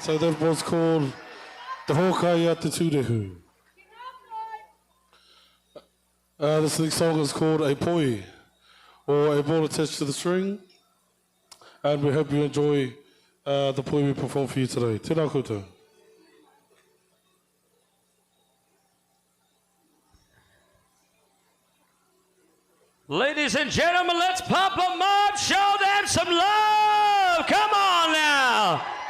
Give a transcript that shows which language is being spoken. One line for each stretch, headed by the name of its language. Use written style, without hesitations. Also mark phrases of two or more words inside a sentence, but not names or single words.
English: So that was called Te Hōkai a Te Turehu. This next song is called A Poi, or a ball attached to the string. And we hope you enjoy the poi we perform for you today.
Māori: Tēnā koutou.
English: Ladies and gentlemen, let's pump them up, show them some love. Come on now.